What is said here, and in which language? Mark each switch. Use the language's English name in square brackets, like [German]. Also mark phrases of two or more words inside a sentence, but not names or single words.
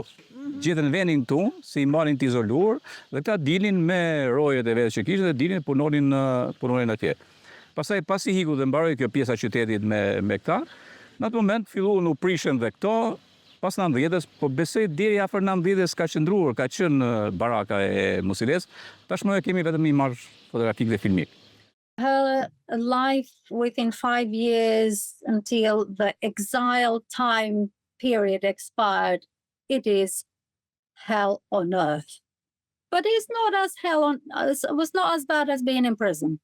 [Albanian] Gjetën vendin këtu, si i marrin të izoluar, dhe këta dilin me rojet e vetë që kishte dhe dilin punonin atje. Pastaj pasi hiku dhe mbaroi kjo pjesa e qytetit me këta, në atë moment filluan u prishën dhe këto, pas 90-s, po besoj deri afër 90-s ka qenë baraka e Musinesë. Tashmë kemi vetëm imazh fotografik dhe filmik. [English] Her life within 5 years until the exile time period expired, it is hell on earth. But it's not as it was not as bad as being in prison.